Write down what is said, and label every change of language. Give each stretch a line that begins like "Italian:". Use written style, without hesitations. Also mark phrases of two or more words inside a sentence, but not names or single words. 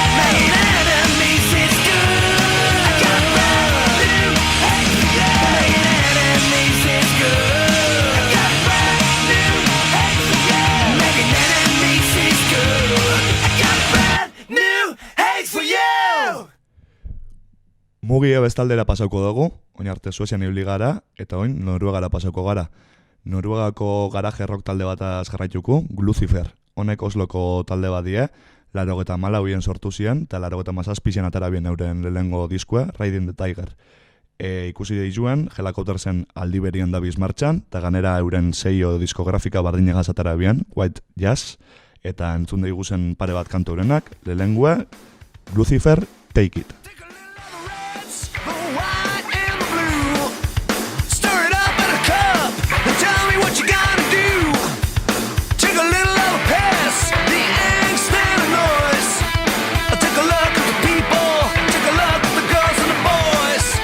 English: Making enemies is good. I got brand new hate for you. Making enemies is good. I got brand new hate for you. Making enemies is good. I got brand new hate for you.
Basque: Mugia bestaldera pasauko dugu, oin arte Suezian ibili gara, eta oin Noruegara pasauko gara. Noruegako garaje rock talde bataz jarraituko, Lucifer. Honek Osloko talde bat die, 84 sortu ziren, eta 87 atara bien euren lehengo diskua, Riding the Tiger. Ikusi deizuen, Helicoptersen aldi berien dabiz martxan, eta ganera euren seio diskografika bardinegaz atara bien, White Jazz, eta entzun deiguzen pare bat kantu eurenak, lehengoa, Lucifer, Take It.
English: Take a little of the reds, the white and the blue. Stir it up in a cup and tell me what you gotta do. Take a little of the pest, the angst and the noise. Take a look at the people, take a look at the girls and the boys.